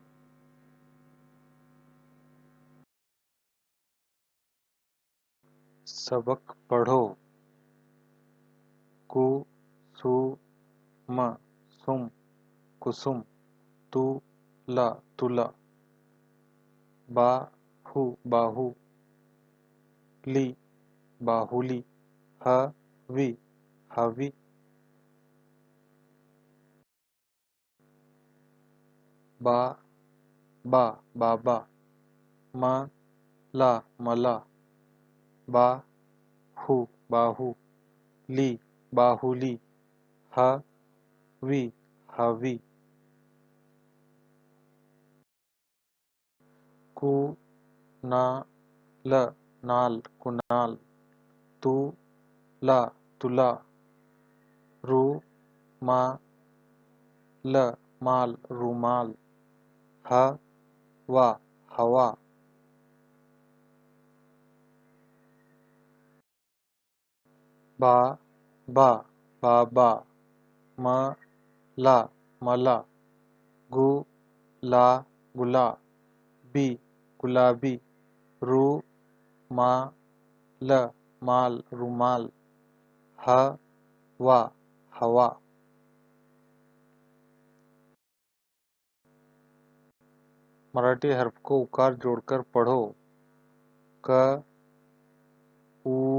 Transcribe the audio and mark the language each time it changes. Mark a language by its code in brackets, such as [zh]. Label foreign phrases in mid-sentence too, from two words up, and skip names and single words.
[hi] सबक पढ़ो। [mr] कु सु म सुम कुसुम, तु ला तुला, बाहु बाहु, ली बाहुली, हवी हवी, बा बा बाबा, म ला मला, बाहु बाहु ली बाहुली हवी हवी कुणाल नाल कुणाल तुला तुला रुमाल माल रुमाल हवा हवा बाबा बाबा मला मला गुलाबी गुलाबी रुमाल माल रुमाल हवा हवा [hi] मराठी हर्फ को उकार जोड़कर पढ़ो क उ